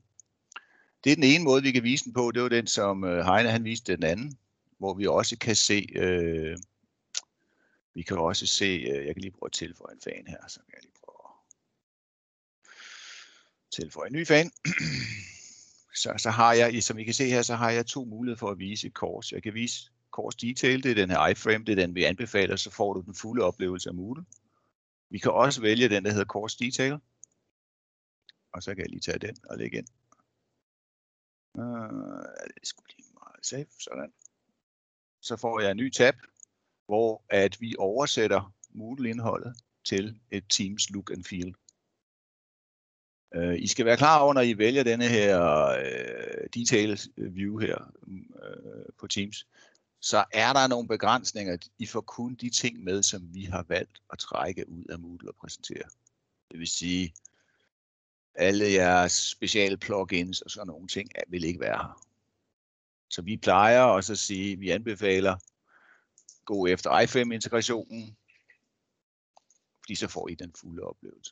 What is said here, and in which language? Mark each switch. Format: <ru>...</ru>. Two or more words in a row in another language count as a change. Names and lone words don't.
<da>Det er den ene måde, vi kan vise den på. Det var den, som Heine han viste den anden, hvor vi også kan se, jeg kan lige prøve at tilføje en fan her, så kan jeg lige prøve at tilføje en ny fan. Så har jeg, som I kan se her, så har jeg to muligheder for at vise course. Jeg kan vise</da> <en>course detail,</en> <da>det er den her iframe, det er den vi anbefaler, så får du den fulde oplevelse af Moodle. Vi kan også vælge den, der hedder</da> <en>course detail.</en> <da>Og så kan jeg lige tage den og lægge ind. Det skulle lige meget safe, sådan. Så får jeg en ny tab, hvor at vi oversætter Moodle-indholdet til et Teams</da> <en>look and feel.</en> <da>I skal være klar over, når I vælger denne her</da> <en>detail view</en> <da>her på Teams, så er der nogle begrænsninger. I får kun de ting med, som vi har valgt at trække ud af Moodle og præsentere. Det vil sige, alle jeres speciale plugins og sådan nogle ting vil ikke være her. Så vi plejer også at sige, at vi anbefaler gå efter iframe-integrationen, fordi så får I den fulde oplevelse.</da>